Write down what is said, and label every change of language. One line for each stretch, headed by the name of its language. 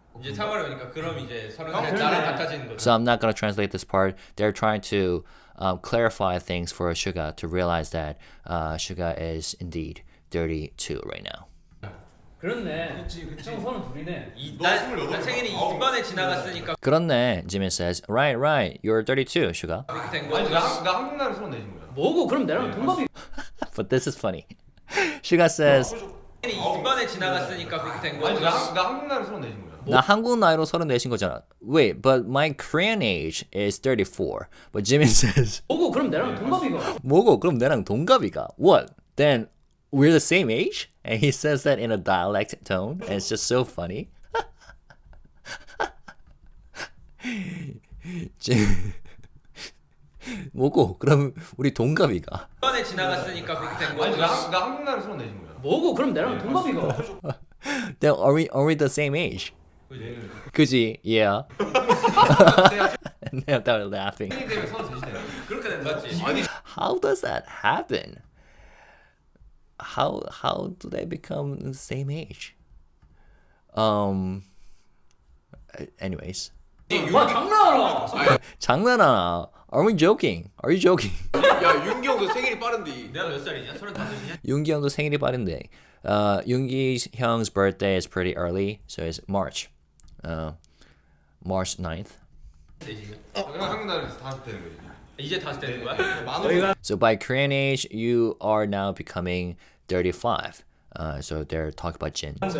Korean: 이제 3월이 오니까 그럼 이제 31 나랑 같아지는 거죠.
English: So I'm not gonna translate this part. They're trying to clarify things for SUGA to realize that SUGA is indeed 32 right now.
Korean: 그렇네. 형 서른 둘이네. 난 생일이 이번에 지나갔으니까 그렇네.
English: Jimin says, right, you're 32, SUGA.
Korean: 그렇게 된 거지. 나 한국 나라 34인 거야. 뭐고? 그럼 내랑 동갑이.
English: But this is funny. SUGA says,
Korean: 생일이 이번에 지나갔으니까 그렇게 된 거지. 나 한국 나라 34인 거야. 나 한국 나이로 34인 거잖아.
English: Wait, but my Korean age is 34. But Jimin says,
Korean: 뭐고 그럼 내랑 동갑이가. 뭐고 그럼 내랑 동갑이가?
English: What? Then we're the same age? And he says that in a dialect tone, and it's just so funny.
Korean: 뭐고 그럼 우리 동갑이가? 이번에 지나갔으니까 그렇게 된 거지. 나 한국 나이로 34인 거야. 뭐고 그럼 내랑 동갑이가.
English: Then are we the same age?
Korean: 그지?
English: Yeah. And they started laughing.
Korean: 생일 되면 33이 되는 그렇게 된 거지. 아니
English: How does that happen? How do they become the same age? Anyways.
Korean: 와 장난하나. 장난하나?
English: Are we joking? Are you joking?
Korean: 야 윤기 형도 생일이 빠른데. 내가 몇 살이냐? 35이냐? 윤기 형도 생일이 빠른데.
English: 윤기 형's birthday is pretty early, so it's March. March 9th.
Korean: 한국 나이로 40 되는 거지. 이제 다시 되는 거야?
English: So by Korean age, you are now becoming 35. So they're talking about Jin.